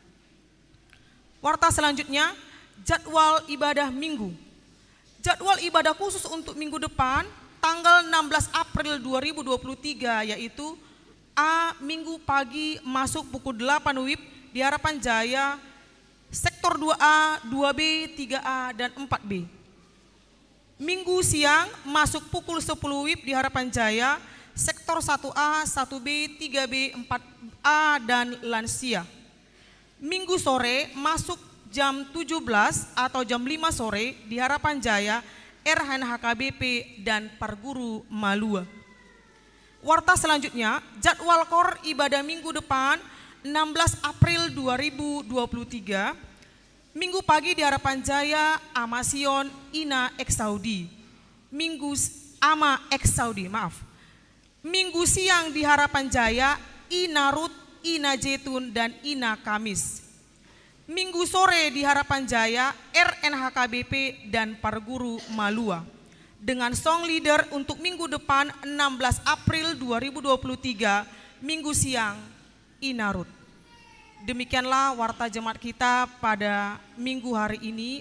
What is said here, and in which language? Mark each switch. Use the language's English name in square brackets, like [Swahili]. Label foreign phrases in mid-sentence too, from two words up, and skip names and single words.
[Indonesian] Warta selanjutnya, jadwal ibadah minggu. Jadwal ibadah khusus untuk minggu depan tanggal 16 April 2023 yaitu A. Minggu pagi masuk pukul 8 WIB di Harapan Jaya, sektor 2A, 2B, 3A, dan 4B. Minggu siang masuk pukul 10 WIB di Harapan Jaya, sektor 1A, 1B, 3B, 4A, dan lansia. Minggu sore masuk jam 17 atau jam 5 sore di Harapan Jaya, RHN HKBP, dan Parguru Malua. Warta selanjutnya, jadwal KOR ibadah minggu depan 16 April 2023, Minggu pagi di Harapan Jaya, Amasion, Ina Eksaudi. Minggu siang di Harapan Jaya, Ina Rut, Ina Jetun, dan Ina Kamis. Minggu sore di Harapan Jaya, RNHKBP dan Parguru Malua. Dengan [English] song leader [Indonesian] untuk minggu depan 16 April 2023, Minggu siang, Ina Rut. Demikianlah warta jemaat kita pada minggu hari ini.